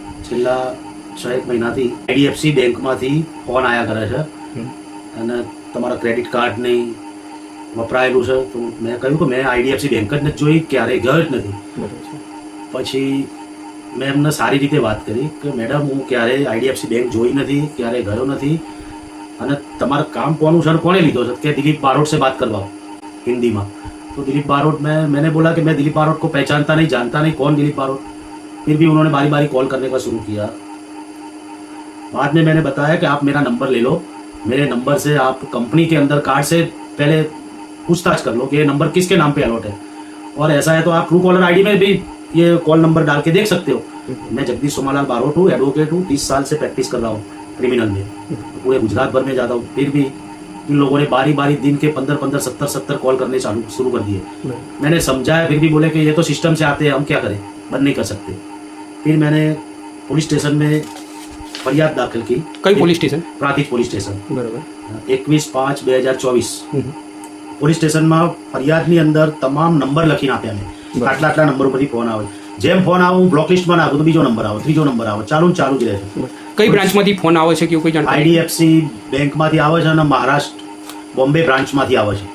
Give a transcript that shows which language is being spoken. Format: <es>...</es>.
<gu>છેલ્લા 6 મહિનાથી આઈડીએફસી બેંકમાંથી ફોન આવ્યા કરે છે અને તમારા ક્રેડિટ કાર્ડ નહીં વપરાયેલું છે. તો મેં કહ્યું કે મેં આઈડીએફસી બેંક જ નથી જોઈ, ક્યારેય ગયો જ નથી. પછી મેં એમને સારી રીતે વાત કરી કે મેડમ હું ક્યારેય આઈડીએફસી બેંક જોઈ નથી, ક્યારેય ગયો નથી અને તમારું કામ કોનું છે અને કોણે લીધો છે? કે દિલીપ બારોટ</gu> <hi>से बात करवाओ हिंदी में. तो दिलीप बारोट मैंने बोला कि मैं दिलीप बारोट को पहचानता नहीं, जानता नहीं कौन दिलीप बारोट. फिर भी उन्होंने बारी बारी कॉल करने का शुरू किया. बाद में मैंने बताया कि आप मेरा नंबर ले लो, मेरे नंबर से आप कंपनी के अंदर कार्ड से पहले पूछताछ कर लो कि ये नंबर किसके नाम पे अलॉट है, और ऐसा है तो आप ट्रू कॉलर आईडी में भी ये कॉल नंबर डाल के देख सकते हो. मैं जगदीश सोमालाल बारोट हूँ, एडवोकेट हूँ, 30 साल से प्रैक्टिस कर रहा हूँ क्रिमिनल में, पूरे गुजरात भर में जाता हूँ. फिर भी इन लोगों ने बारी बारी दिन के 15-15, 70-70 कॉल करने शुरू कर दिए. मैंने समझाया, फिर भी बोले कि ये तो सिस्टम से आते हैं, हम क्या करें, बंद नहीं कर सकते. फिर मैंने पुलिस स्टेशन में फरियाद दाखिल की. कई पुलिस स्टेशन? प्रांतिक police station. बराबर.</hi> <gu>21/5/2024 પોલીસ સ્ટેશનમાં ફરિયાદની અંદર તમામ નંબર લખીને આપ્યા મેં. આટલા નંબર ઉપરથી ફોન આવે. જેમ ફોન આવે હું બ્લોક લિસ્ટમાં નાખું તો બીજો નંબર આવે, ત્રીજો નંબર આવે, ચાલુ જ રહે છે. કઈ બ્રાન્ચમાંથી ફોન આવે છે કે કોઈ જાણકારી? આઈડીએફસી બેંકમાંથી આવે છે અને મહારાષ્ટ્ર બોમ્બે બ્રાન્ચમાંથી આવે છે.</gu>